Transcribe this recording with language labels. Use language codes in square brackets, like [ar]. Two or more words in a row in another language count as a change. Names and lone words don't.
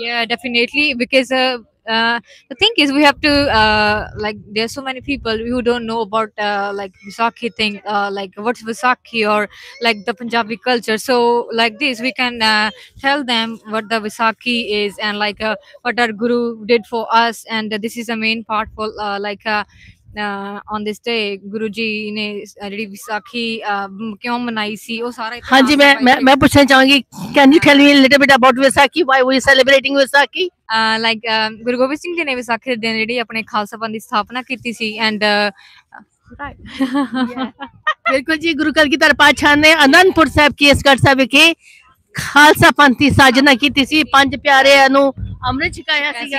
[en] Yeah, definitely, because the thing is we have to like there's so many people who don't know about like Vaisakhi thing, like what's Vaisakhi or like the Punjabi culture. So like this we can tell them what the Vaisakhi is, and like what our guru did for us, and this is the main part for on this day [pa] ਗੁਰੂ ਜੀ ਨੇ ਜਿਹੜੀ ਵਿਸਾਖੀ ਕਿਉਂ ਮਨਾਈ ਸੀ ਉਹ ਸਾਰਾ [hi] हाँ जी, मैं पूछना चाहूंगी, [en] can you tell me a little bit about Vaisakhi? Why we celebrating Vaisakhi? [pa] ਲਾਈਕ ਗੁਰੂ ਗੋਬਿੰਦ ਸਿੰਘ ਜੀ ਨੇ ਵਿਸਾਖੀ ਦੇ ਦਿਨ ਜਿਹੜੀ ਆਪਣੇ ਖਾਲਸਾ ਪੰਥ ਦੀ ਸਥਾਪਨਾ ਕੀਤੀ ਸੀ, ਐਂਡ ਬਿਲਕੁਲ ਜੀ, ਗੁਰੂ ਕਲਗੀਧਰ ਪਾਤਸ਼ਾਹ ਨੇ ਅਨੰਦਪੁਰ ਸਾਹਿਬ ਕੇਸਗੜ੍ਹ ਸਾਹਿਬ ਵਿਖੇ ਖਾਲਸਾ ਪੰਥ ਦੀ ਸਾਜਨਾ ਕੀਤੀ ਸੀ, ਪੰਜ ਪਿਆਰਿਆਂ ਨੂੰ ਅੰਮ੍ਰਿਤ ਛਕਾਇਆ ਸੀਗਾ